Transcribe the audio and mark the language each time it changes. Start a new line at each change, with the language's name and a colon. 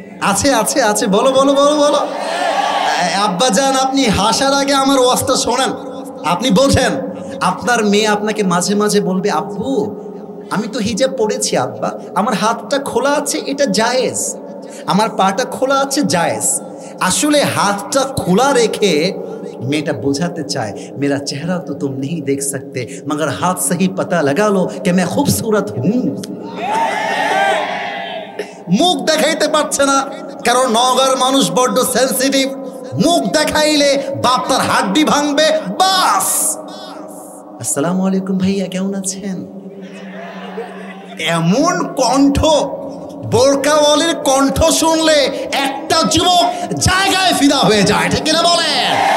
Bangla: আছে আছে আছে, বলো বলো বলো বলো। আব্বাজান, আপনি হাসার আগে আমার ওয়াজটা শোনেন, আপনি বোঝেন। আপনার মেয়ে আপনাকে মাঝে মাঝে বলবে, আব্বু আমি তো হিজাব পড়েছি আব্বা, আমার হাতটা খোলা আছে এটা জায়েজ, আমার পাটা খোলা আছে জায়েজ। আসলে হাতটা খোলা রেখে মেয়েটা বোঝাতে চায়,
Hindi: মেরা চেহারা তো তুম नहीं देख सकते मगर हाथ से ही पता लगा लो कि मैं खूबसूरत हूं।
Bangla: মুখ দেখাইতে পারছে না, কারণ নওগাঁর মানুষ বড্ড সেনসিটিভ। মুখ দেখাইলে বাপ তার হাড্ডি ভাঙবে, বাস। আসসালামু আলাইকুম ভাইয়া, কেমন আছেন? এমন কণ্ঠ, বোরকাওয়ালির কণ্ঠ শুনলে একটা যুবক জায়গায় ফিদা হয়ে যায়, ঠিক কিনা বলেন?